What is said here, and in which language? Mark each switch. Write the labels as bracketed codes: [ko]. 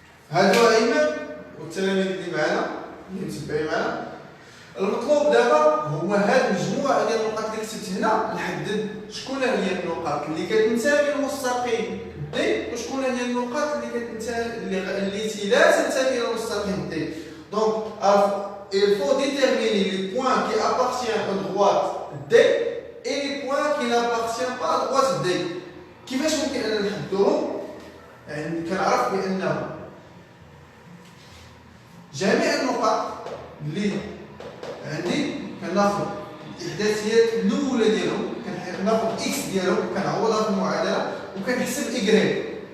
[ar] هادو ايمن والتلاميذ اللي معنا اللي متبعين معنا، المطلوب دابا هو هاد المجموعة ديال النقط اللي كتبت هنا نحدد شكون هي النقط اللي كتنتمي للمستقيم دي وشكون هي النقط اللي كتنتمي التي لا تنتمي للمستقيم دي. دونك [fr] il faut déterminer les points qui appartiennent à droite D et les points qui n'appartiennent pas à droite D. [ar] كيفاش ممكن أن نحددوهم؟ يعني كنعرف بأن جميع النقط اللي عندي كناخذ الإحداثيات الأولى ديالهم، كناخذ إكس ديالهم وكنعوضها في المعادلة وكنحسب إكغيك.